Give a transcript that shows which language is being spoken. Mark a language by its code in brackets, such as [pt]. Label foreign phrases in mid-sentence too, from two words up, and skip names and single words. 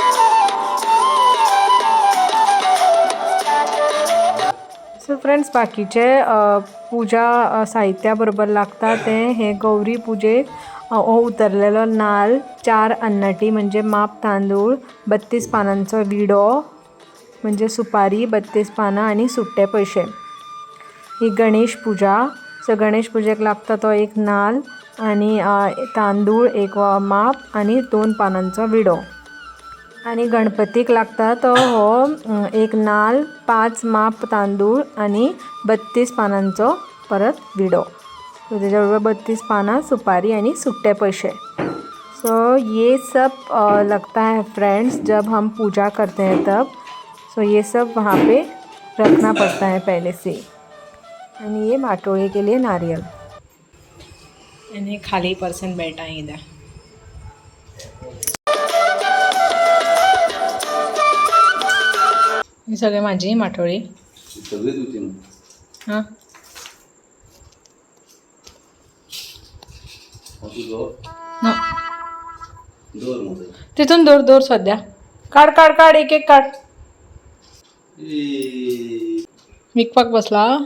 [en] so friends, [kok] बाकीचे पूजा साहित्याबरोबर लागतात ते हे गौरी पूजेक उतरलेलो नाल, 4 अन्नटी म्हणजे माप तांदूळ, 32 पानांचो विडो म्हणजे सुपारी, 32 पानं आणि सुट्टे पैसे. [mr] ही गणेश पूजा. [kok] सो गणेश पूजेक लागता तो एक नाल आणि तांदूळ एक माप आणि 2 पानांचो विडो. आणि गणपतीक लागता तो हो एक नाल, 5 माप तांदूळ आणि 32 पानांचो परत विडो. तो त्याच्याबरोबर 32 पाना, सुपारी आणि सुट्टे पैसे. [hi] सो ये सब लगता है फ्रेंड्स जब हम पूजा करते हैं तब. सो ये सब वहाँ पे रखना पड़ता है पहले से. आणि ये माटोळे के लिए नारियल. आणि खाली पर्सन बैठा है इधर. [mr] ही सगळे माझी माटोळी. हां, तिथून दूर दूर सध्या. [kok] काढ काढ काढ, एक एक काढ. विकपाक बसला.